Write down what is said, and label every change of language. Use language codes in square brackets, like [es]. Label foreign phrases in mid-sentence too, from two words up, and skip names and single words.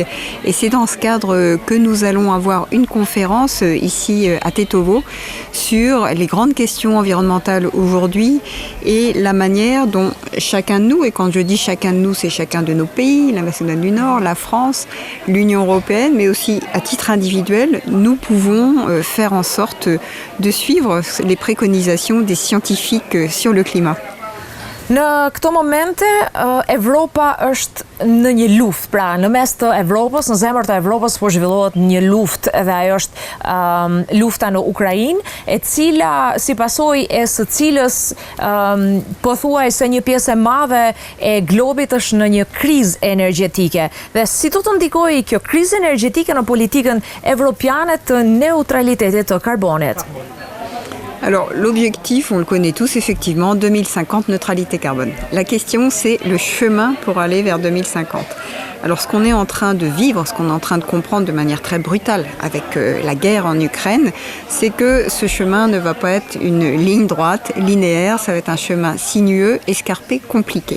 [fr] Et c'est dans ce cadre que nous allons avoir une conférence ici à Tetovo sur les grandes questions environnementales aujourd'hui et la manière dont chacun de nous, et quand je dis chacun de nous, c'est chacun de nos pays, la Macédoine du Nord, la France, l'Union européenne, mais aussi à titre individuel, nous pouvons faire en sorte de suivre les préconisations des scientifiques sur le climat. [sq] Në këto momente, Evropa është në një luftë, pra në mes të Evropës, në zemër të Evropës po zhvillohet një luftë dhe ajo është lufta në Ukrainë, e cila si pasojë e së cilës pothuajse një pjesë e madhe e globit është në një krizë energjetike. Dhe si do të ndikojë kjo krizë energjetike në politikën evropiane të neutralitetit të karbonit? [fr] Alors, l'objectif, on le connaît tous, effectivement, 2050, neutralité carbone. La question, c'est le chemin pour aller vers 2050. Alors, ce qu'on est en train de vivre, ce qu'on est en train de comprendre de manière très brutale avec la guerre en Ukraine, c'est que ce chemin ne va pas être une ligne droite, linéaire, ça va être un chemin sinueux, escarpé, compliqué.